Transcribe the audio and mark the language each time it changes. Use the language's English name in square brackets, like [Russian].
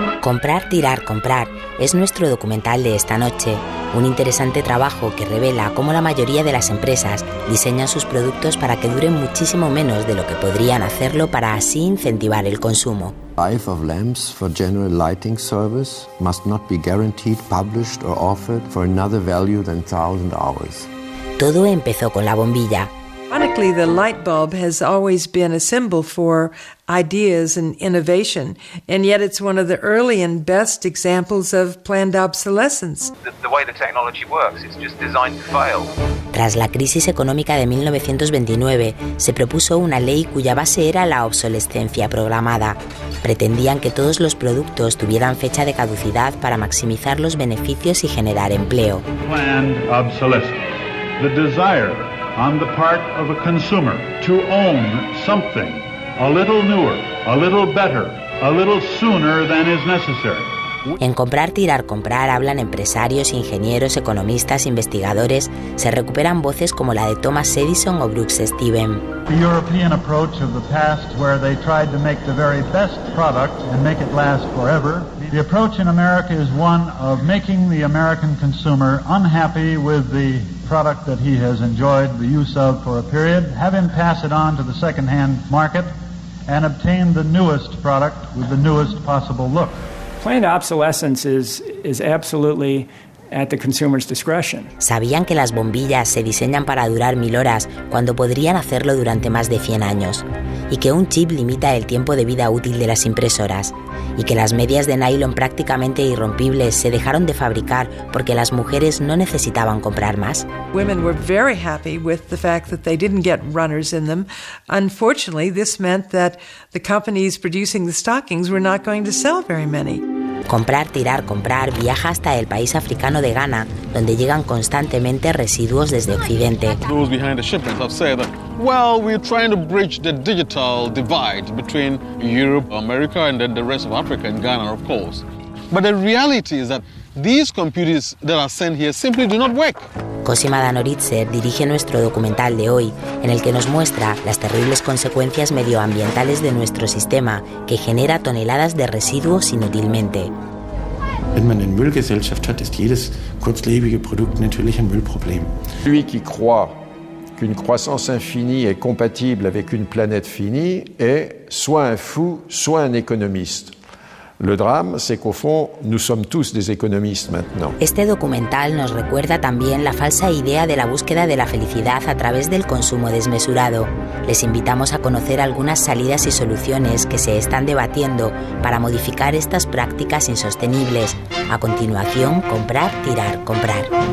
[Spanish] Comprar, tirar, comprar es nuestro documental de esta noche, un interesante trabajo que revela cómo la mayoría de las empresas diseñan sus productos para que duren muchísimo menos de lo que podrían hacerlo para así incentivar el consumo. [English] Life of lamps for general lighting service must not be guaranteed, published or offered for another value than 1,000 hours. [Spanish] Todo empezó con la bombilla. [English] Ironically, the light bulb has always been a symbol for ideas and innovation, and yet it's one of the early and best examples of planned obsolescence. The way the technology works, it's just designed to fail. [Spanish] Tras la crisis económica de 1929, se propuso una ley cuya base era la obsolescencia programada. Pretendían que todos los productos tuvieran fecha de caducidad para maximizar los beneficios y generar empleo. [English] Planned obsolescence. The desire on the part of a consumer to own something a little newer, a little better, a little sooner than is necessary. [Spanish] En Comprar, Tirar, Comprar hablan empresarios, ingenieros, economistas, investigadores. Se recuperan voces como la de Thomas Edison o Brooks Stevens. [English] The European approach of the past, where they tried to make the very best product and make it last forever. The approach in America is one of making the American consumer unhappy with the product that he has enjoyed the use of for a period, have him pass it on to the second-hand market, and obtain the newest product with the newest possible look. Planned obsolescence is absolutely at the consumer's discretion. [Spanish] Sabían que las bombillas se diseñan para durar 1000 horas cuando podrían hacerlo durante más de 100 años, y que un chip limita el tiempo de vida útil de las impresoras, y que las medias de nylon prácticamente irrompibles se dejaron de fabricar porque las mujeres no necesitaban comprar más. [English] Women were very happy with the fact that they didn't get runners in them. Unfortunately, this meant that the companies producing the stockings were not going to sell very many. [Spanish] Comprar, tirar, comprar viaja hasta el país africano de Ghana, donde llegan constantemente residuos desde Occidente. [English] Those behind the shipment have said that, well, we're trying to bridge the digital divide between Europe, America, and then the rest of Africa and Ghana, of course. But the reality is that these computers that are sent here simply do not work. [Spanish] Cosima Danoritzer dirige nuestro documental de hoy, en el que nos muestra las terribles consecuencias medioambientales de nuestro sistema, que genera toneladas de residuos inútilmente. [German] Wenn man eine Müllgesellschaft hat, ist jedes kurzlebige Produkt natürlich ein Müllproblem. [French] Celui qui croit qu'une croissance infinie est compatible avec une planète finie est soit un fou, soit un économiste. Le drame, c'est qu'au fond, nous sommes tous des économistes maintenant. [Spanish] Este documental nos recuerda también la falsa idea de la búsqueda de la felicidad a través del consumo desmesurado. Les invitamos a conocer algunas salidas y soluciones que se están debatiendo para modificar estas prácticas insostenibles. A continuación, comprar, tirar, comprar.